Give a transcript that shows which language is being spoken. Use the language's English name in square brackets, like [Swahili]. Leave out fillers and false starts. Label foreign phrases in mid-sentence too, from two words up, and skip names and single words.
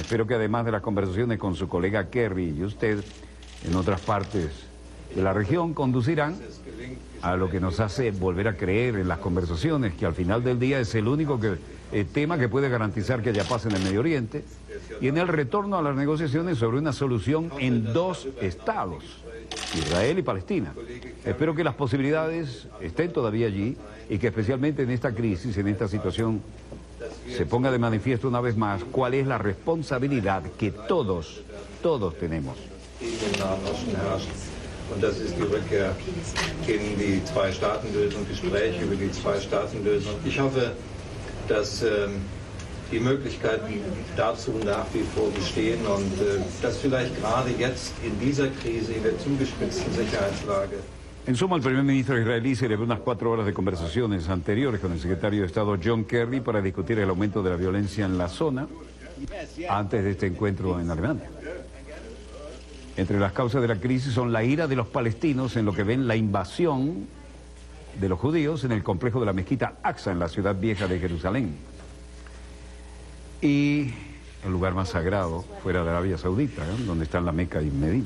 [Spanish] Espero que además de las conversaciones con su colega Kerry y usted en otras partes de la región, conducirán a lo que nos hace volver a creer en las conversaciones, que al final del día es el único tema que puede garantizar que haya paz en el Medio Oriente, y en el retorno a las negociaciones sobre una solución en dos estados, Israel y Palestina. Espero que las posibilidades estén todavía allí, y que especialmente en esta crisis, en esta situación, se ponga de manifiesto una vez más cuál es la responsabilidad que todos tenemos. [German] Und das ist die Rückkehr in die Zwei-Staaten-Lösung, Gespräche über die Zwei-Staaten-Lösung. Ich hoffe, dass die Möglichkeiten dazu nach wie vor bestehen und dass vielleicht gerade jetzt in dieser Krise, in der zugespitzten Sicherheitslage... [Spanish] En suma, el primer ministro israelí celebró unas 4 horas de conversaciones anteriores con el secretario de Estado John Kerry para discutir el aumento de la violencia en la zona antes de este encuentro en Alemania. Entre las causas de la crisis son la ira de los palestinos en lo que ven la invasión de los judíos en el complejo de la mezquita Aqsa en la ciudad vieja de Jerusalén, y el lugar más sagrado fuera de Arabia Saudita, donde están la Meca y Medina.